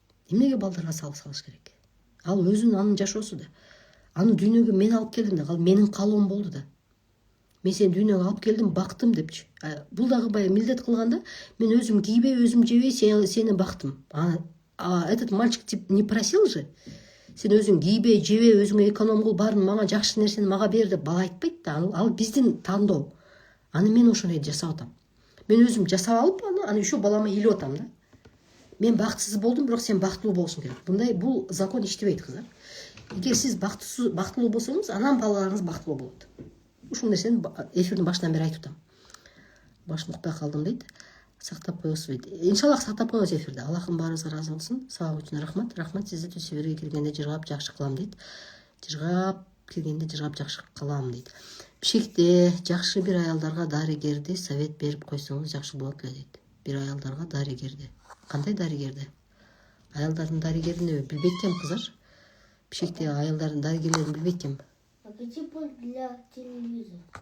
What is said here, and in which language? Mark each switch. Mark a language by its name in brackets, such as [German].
[Kyrgyz] Эмнеге балдарга салык салыш керек? Ал өзүнүн анын жашоосу да. Аны дүйнөгө мен алып келдим да, ал менин каалоом болду да. Мен сени дүйнөгө алып келдим, бактым депчи. Бул дагы баягы милдет кылганда, мен өзүм кийбей, өзүм жебей сени бактым. [Russian] Этот мальчик не просил же. [Kyrgyz] Сен өзүң кийбей, жебей, өзүңө эконом кыл, баарын мага жакшы нерсени мага бер деп бала айтпайт да. Ал биздин тандоо. Аны мен ошондой жасап атам. Мен өзүм жасап алып, аны еще балама илип атам да. Мен бактысыз болдум, бирок сен бактылуу болушуң керек. Бул закон иштебейт кыздар. Эгер сиз бактылуу болсоңуз, анан балаларыңыз бактылуу болот. Ушул нерсени эфирдин башынан бери айтып атам. Башын укпай калдым дейт. Сактап коесузбу дейт. Иншаллах сактап коебуз эфирде. Аллахым баарыңызга ыраазы болсун. Сабак үчүн рахмат. Рахмат, сизди түз эфирге киргенде жыргап жакшы кылам дейт. Жыргап жакшы кылам дейт. Бишкекте жакшы бир аялдарга дарыгерди совет берип койсоңуз жакшы болот эле дейт. Бир аялдарга дарыгерди. Кандай дарыгерди? Аялдардын дарыгерин билбейт экенмин кыздар. Бишкекте аялдардын дарыгерлерин билбейт экенмин. [Russian] А где пульт для телевизора?